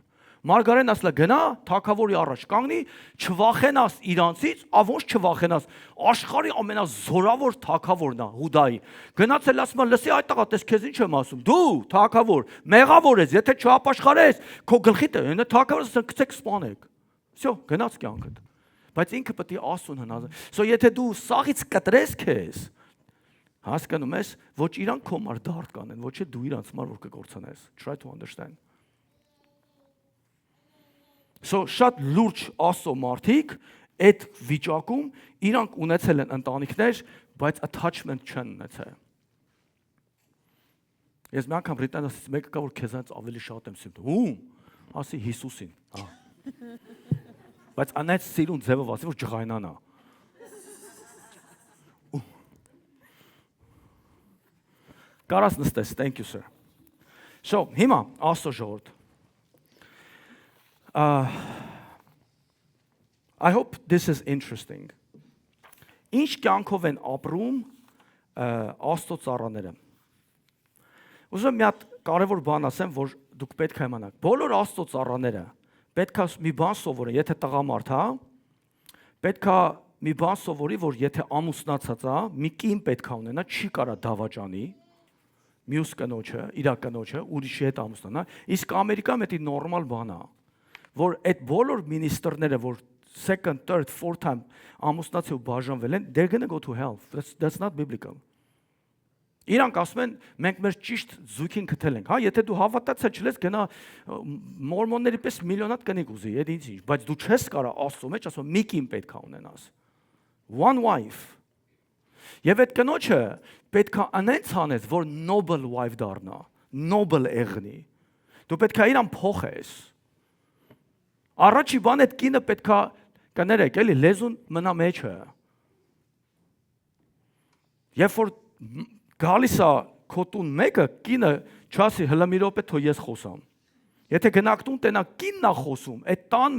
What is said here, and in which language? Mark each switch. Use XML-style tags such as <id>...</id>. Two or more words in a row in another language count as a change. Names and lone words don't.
<hy>Մարգարեն ասලා գնա, թագավորի առաջ կանգնի, չվախենաս իրանցից, ոնց չվախենաս, աշխարհի ամենազորավոր թագավորն է Հուդայի։ Գնացել ասում է, լսի այդ տղա, տես քեզ ինչ եմ ասում, դու թագավոր, մեղավոր ես, եթե չապաշխարես, քո գլխիդ է, նա թագավորը գցեք սպանեք։ Всё, գնաց կյանքդ։ Բայց ինքը պետք է Աստծուն հնազանդ։ So եթե դու սաղից կտրես քեզ, հասկանում ես, ոչ իրանք քո համար դարդ կանեն, ոչ է դու իրանց համար որ կգործանես։</hy> <en>Try to understand.</en> <hy>So շատ լուրջ Աստծո մարդիկ այդ վիճակում իրանք ունեցել են ընտանիքներ, բայց attachment չեն ունեցել։ Ես մի անգամ Բրիտանիայից մեկը կա որ քեզանից ավելի շատ եմ սիրում։ Ում? Ասի Հիսուսին։ Բայց անայց սիրուն ձևով ասի որ ջղայնանա։ Կարաս նստես,</hy> <en>thank you sir.</en> <hy>So, հիմա Աստծո ժողովուրդ</hy> <en>I hope this is interesting.</en> <hy>Ինչ կյանքով են ապրում Աստծո ծառաները։ Ուզում եմ մի հատ կարևոր բան ասեմ, որ դուք պետք է իմանաք, բոլոր Աստծո ծառաները պետք է մի բան սովորեն, եթե տղամարդ, հա, պետք է մի բան սովորի, որ եթե ամուսնացած է, մի կին պետք է ունենա, չի կարա դավաճանի, մյուս կնոջը, իր կնոջը, ուրիշի հետ ամուսնանա, իսկ Ամերիկայում դա նորմալ բան է, որ այդ բոլոր մինիստրները, որ</hy> <en>second, third, fourth time</en> <hy>ամուսնացի ու բաժանվել են,</hy> <en>they're going to go to hell. That's not biblical.</en> <hy>Իրանք ասում են, մենք մեր ճիշտ զույգին գտել ենք, հա, եթե դու հավատացած չես, գնա մորմոնների պես միլիոնատ կնիկ ուզի, այդ ինչ, բայց դու չես կարա Աստծո մեջ ասում, մի կին պետք է ունենաս.</hy> <en>One wife.</en> <hy>Եվ այդ կնոջը պետք է անենց անես, որ</hy> <en>noble wife</en> <hy>դառնա, noble եղնի։ Դու պետք է իրան փոխես։ Առաջի բան այդ կինը պետք է կներեք, էլի լեզուն մնա մեջը։ Երբ որ գալիս է քոտուն մեկը, կինը չասի հլը մի րոպե թող ես խոսամ։ Եթե գնակտուն տենա կինն է խոսում, այդ տան</hy>